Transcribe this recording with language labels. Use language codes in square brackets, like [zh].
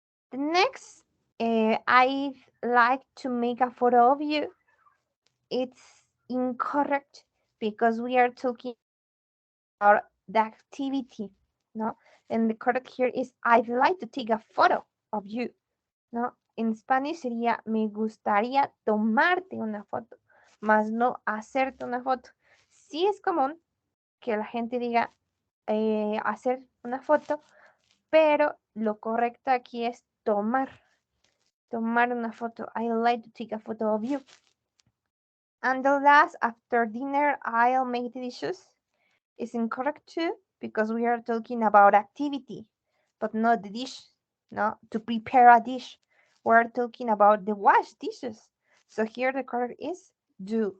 [en] The next, I'd like to make a photo of you. It's incorrect because we are talking about the activity, no? And the correct here is I'd like to take a photo of you, no? [es] En Spanish sería me gustaría tomarte una foto, más no hacerte una foto. Sí es común que la gente diga hacer una foto, pero lo correcto aquí es tomar una foto. [en] I'd like to take a photo of you. And the last, after dinner, I'll make the dishes, is incorrect too, because we are talking about activity, but not the dish, no, to prepare a dish. We're talking about the wash dishes. So here the correct is do.